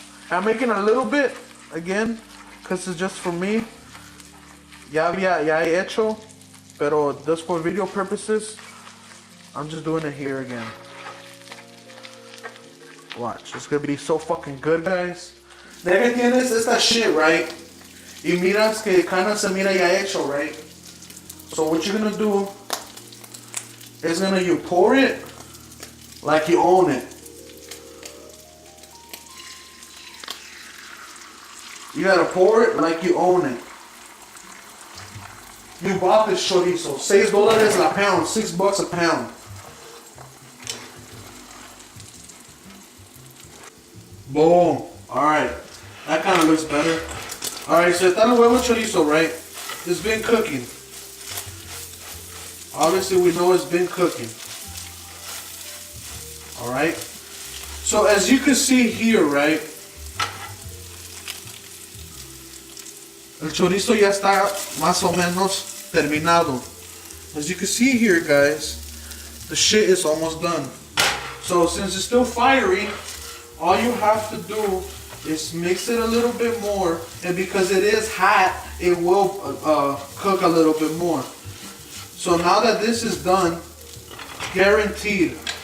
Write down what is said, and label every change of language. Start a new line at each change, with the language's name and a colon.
English: I'm making a little bit, again, because it's just for me.
Spanish: Ya he hecho, pero
English: just for video purposes, I'm just doing it here again. Watch, it's gonna be so fucking good, guys.
Spanish: De que tienes esta shit, right? Y miras que kinda se mira ya hecho, right?
English: So what you're gonna do is you pour it like you own it. You gotta pour it like you own it. You bought this chorizo, $6 la pound, $6 a pound. Boom. Alright. That kind of looks better. Alright, so
Spanish: está el huevo chorizo,
English: right? It's been cooking. Obviously, we know it's been cooking. Alright? So, as you can see here, right?
Spanish: El chorizo ya está más o menos terminado.
English: As you can see here, guys, the shit is almost done. So, since it's still fiery, all you have to do is mix it a little bit more, and because it is hot, it will cook a little bit more. So now that this is done, guaranteed,